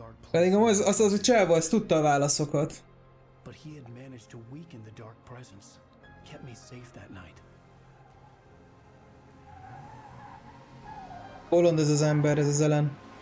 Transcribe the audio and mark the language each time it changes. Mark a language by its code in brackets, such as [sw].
[hu] Pedig az a csávó, az tudta a válaszokat. [en] But he had managed to weaken the dark presence, kept me safe that night. [hu] Bolond ez az ember, ez az ellen.